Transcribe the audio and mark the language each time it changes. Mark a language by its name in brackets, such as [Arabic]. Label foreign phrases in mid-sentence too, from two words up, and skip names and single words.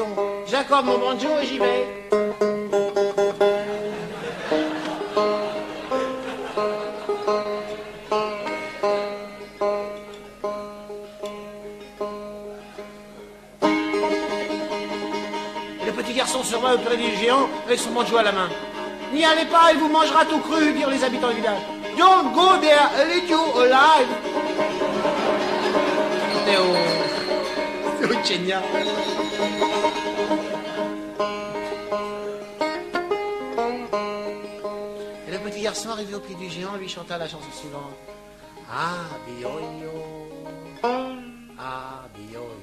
[French] J'accorde mon banjo et j'y vais. Se va auprès du géant avec son banjo à la main. N'y allez pas, il vous mangera tout cru, dirent les habitants du village. [English] Don't go there, I'll eat you alive. [French] C'était au Kenya. Et le petit garçon arrivé au pied du géant lui chanta la chanson suivante. Abi-Yo-Yo, Abi-Yo-Yo.